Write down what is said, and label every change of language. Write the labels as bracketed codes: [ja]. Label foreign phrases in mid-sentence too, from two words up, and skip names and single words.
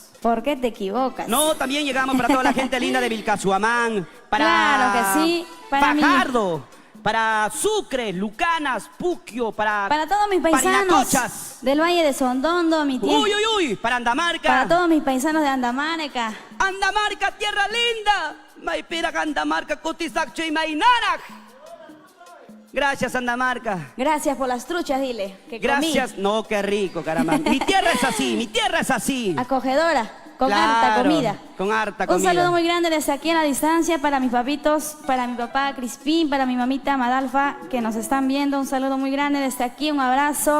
[es] ¿Por qué te equivocas? No, también llegamos para toda la gente linda de Vilcasuamán, para Claro que sí, para mí. Fajardo, para Sucre, Lucanas, Puquio, para Para todos mis paisanos Parinacochas. del Valle de Sondondo, mi tía. Uy, para Andamarca. Para todos mis paisanos de Andamarca. Andamarca, tierra linda. Maipira, Andamarca, Cotizaccho y Mainarac. Gracias, Andamarca. Gracias por las truchas, dile. Que Gracias. No, qué rico, caramba. Mi tierra es así, mi tierra es así. comí. Acogedora, con harta Claro, comida. con harta Un comida. saludo muy grande desde aquí a la distancia para mis papitos, para mi papá Crispín, para mi mamita Madalfa, que nos están viendo. Un saludo muy grande desde aquí, un abrazo.